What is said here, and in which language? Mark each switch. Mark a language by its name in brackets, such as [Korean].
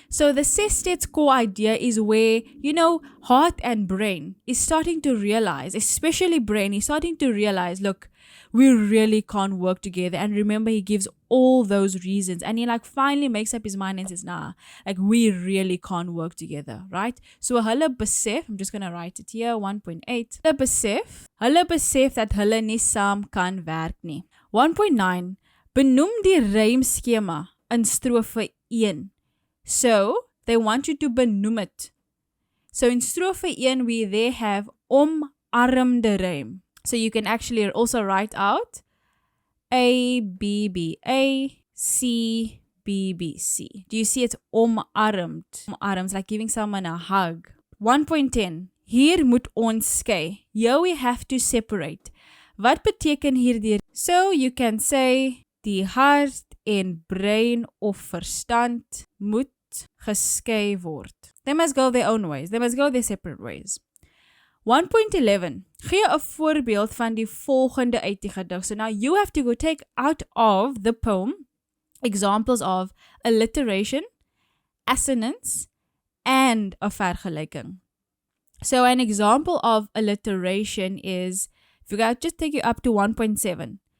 [English] So the sestet's core idea is where, heart and brain is starting to realize, especially brain is starting to realize, look, we really can't work together. And remember, he gives all those reasons, and he like finally makes up his mind and says, nah, like we really can't work together, right? So [Afrikaans] hulle besef, [English] I'm just gonna write it here, 1.8. [Afrikaans] Hulle besef dat hulle nie saam kan werk nie. 1.9. Benoem die rymskema in strofe 1. [English] So they want you to benoem it. So in strofe 1, we there have omarmde rym. So you can actually also write out A, B, B, A, C, B, B, C. Do you see it's omarmd? Omarmd, like giving someone a hug. 1.10. [Afrikaans] Hier moet ons skei. [English] Here we have to separate. [Afrikaans] Wat beteken hierdie? [English] So you can say [Afrikaans] die hart en brein of verstand moet geskei word. [English] They must go their own ways. They must go their separate ways. 1.11. [Afrikaans] Gee 'n voorbeeld van die volgende uit die gedig. [English] So now you have to go take out of the poem examples of alliteration, assonance, and a vergelyking. So an example of alliteration is, if you guys just take you up to 1.7.